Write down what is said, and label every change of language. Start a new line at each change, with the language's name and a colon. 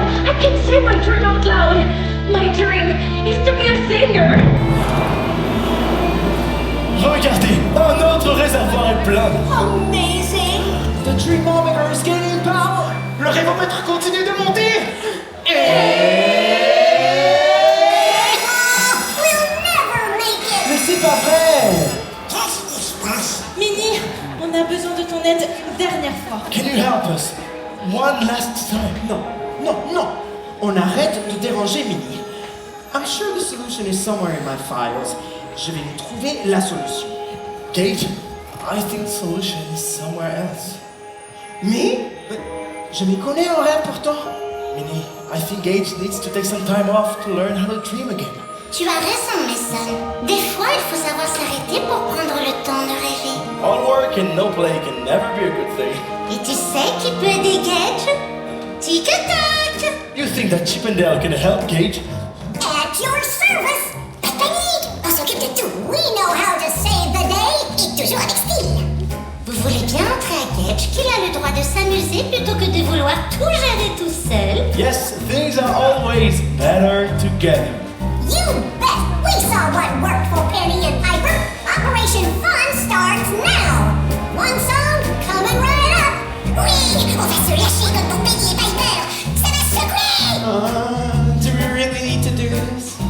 English: I can say my dream out loud. My dream is to be a singer.
French: Regardez, un autre réservoir est plein.
English: Amazing! The Dreamometer is gaining power!
French: Le rêvomètre continue de monter.
English: We'll never make it!
French: Mais c'est pas vrai. Qu'est-ce qui se passe? Minnie, on a besoin de ton aide une dernière fois.
English: Can you help us? One last time.
French: Non, non, non! On arrête de déranger Minnie.
English: I'm sure the solution is somewhere in my files.
French: Je vais lui trouver la solution.
English: Gage, I think the solution is somewhere else.
French: Mais je m'y connais en rêve pourtant.
English: Minnie, I think Gage needs to take some time off to learn how to dream again.
French: Tu as raison, Mason. Des fois, il faut savoir s'arrêter pour prendre le temps de rêver.
English: All work and no play can never be a good thing.
French: Et tu sais qui peut aider Gage? Tic-tac!
English: You think that Chip and Dale can help Gage? At your service!
French: Pas de panique! On s'occupe de tout!
English: We know how to save the day!
French: Et toujours avec style! Vous voulez bien montrer à Gage qu'il a le droit de s'amuser plutôt que de vouloir tout gérer tout seul?
English: Yes, things are always better together. You bet! We saw what worked for Penny and Piper! Operation Fun starts now! One song coming right up! Oui!
French: On va se lâcher comme pour Penny et Piper! Ça va secouer!
English: Do we really need to do this?